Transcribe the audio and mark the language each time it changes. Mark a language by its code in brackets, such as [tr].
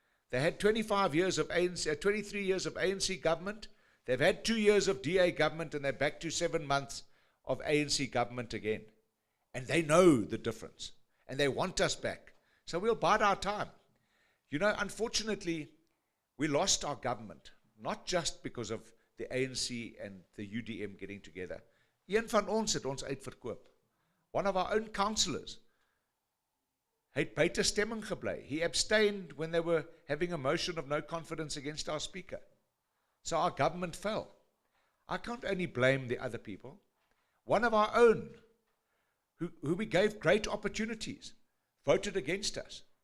[en] They had 25 years of ANC, 23 years of ANC government, they've had 2 years of DA government, and they're back to 7 months of ANC government again. And they know the difference, and they want us back. So we'll bide our time. You know, unfortunately, we lost our government. Not just because of the ANC and the UDM getting together. [af] Een van ons het ons uitverkoop. [en] One of our own councillors [af] het buite stemming gebly. [en] He abstained when they were having a motion of no confidence against our speaker. So our government fell. I can't only blame the other people. One of our own, who we gave great opportunities, voted against us.